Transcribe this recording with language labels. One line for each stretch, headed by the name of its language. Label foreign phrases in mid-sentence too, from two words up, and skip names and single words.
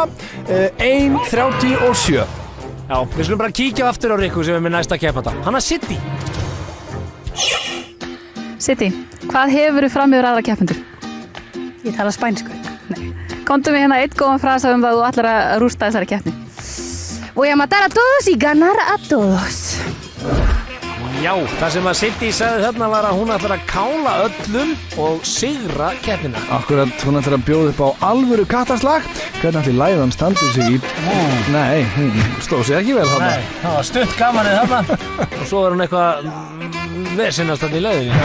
Icelandic: 1:37. Já, við skulum bara kíkja aftur á Rikku sem er með næsta keppanda. Hann er City. City, hvað hefur þú fram yfir aðra keppendur? Ég tala spænsku. Nei. Komdu með hérna eitt góðan frasa um það þú ætlar að rústa þessari keppni.
Spanish: Voy a matar a todos y ganar a todos.
Icelandic: Já, það sem að City sagði þarna var að hún ætlar að kála öllum og sigra keppnina. Akkurat, hún ætlar að bjóða upp á alvöru kattaslag. Hvernig ætli læðan standið sig í... Nei, hún stóð sig ekki vel þarna. Nei, það var stutt gamanið þarna. Og svo er hún eitthvað vesenast þarna í leiðinni.